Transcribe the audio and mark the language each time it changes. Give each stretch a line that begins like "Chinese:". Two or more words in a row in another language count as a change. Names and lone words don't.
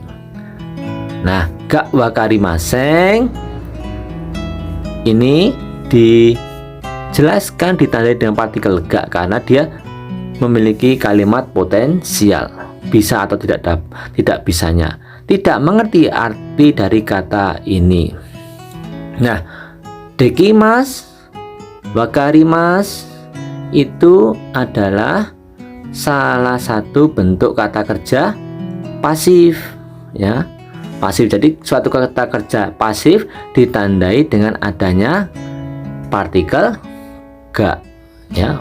Indonesian: Nah,
Japanese: が分かりません
Indonesian: ini dijelaskan ditandai dengan partikel ga karena dia memiliki kalimat potensial, bisa atau tidak bisanya, tidak mengerti arti dari kata ini. Nah, dekimasu, wakarimasu itu adalah salah satu bentuk kata kerja pasif ya. Pasif. Jadi suatu kata kerja pasif ditandai dengan adanya partikel ga ya.